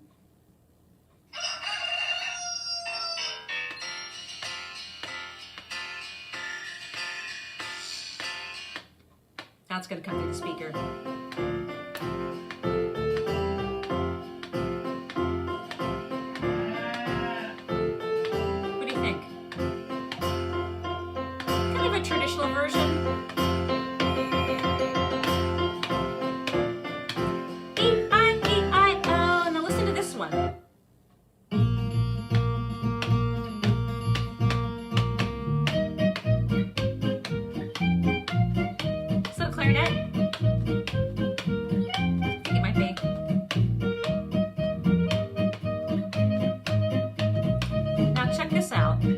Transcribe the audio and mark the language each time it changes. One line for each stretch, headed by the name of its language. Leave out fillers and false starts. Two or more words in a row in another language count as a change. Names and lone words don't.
English: Now it's going to come through the speaker. What do you think? Kind of a traditional version. E-I-E-I-O. Now listen to this one. So clarinet. I think it might be. Now check this out.